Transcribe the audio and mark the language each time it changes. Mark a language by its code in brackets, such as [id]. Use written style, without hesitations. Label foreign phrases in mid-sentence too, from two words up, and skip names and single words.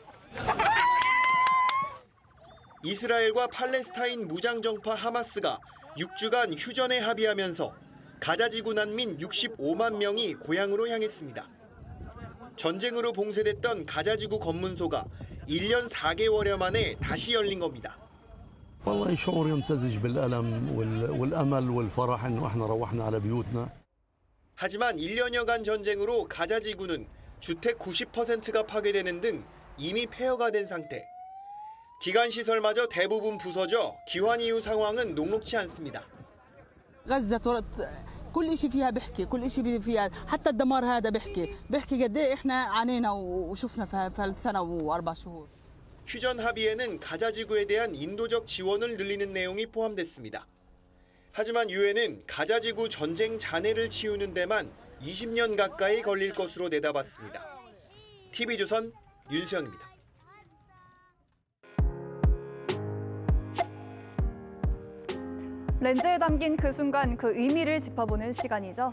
[ko] 이스라엘과 팔레스타인 무장정파 하마스가 6주간 휴전에 합의하면서 가자지구 난민 65만 명이 고향으로 향했습니다. 전쟁으로 봉쇄됐던 가자지구 검문소가 1년 4개월여 만에 다시 열린 겁니다. [ar] والله شعور يمتزج بالألم والأمل والفرح إنه إحنا روحنا على بيوتنا. [ko] 하지만 1년여간 전쟁으로 가자지구는 주택 90%가 파괴되는 등 이미 폐허가 된 상태. 기관시설마저 대부분 부서져 기환 이후 상황은 녹록치 않습니다. [ar] غزة كل شيء فيها بحكي كل شيء فيها حتى الدمار هذا بحكي قد ايه احنا عانينا وشفنا في السنة و4 شهور. [ko] 휴전 합의에는 가자지구에 대한 인도적 지원을 늘리는 내용이 포함됐습니다. 하지만 유엔은 가자지구 전쟁 잔해를 치우는 데만 20년 가까이 걸릴 것으로 내다봤습니다. TV조선 윤수영입니다. 렌즈에 담긴 그 순간 그 의미를 짚어보는 시간이죠.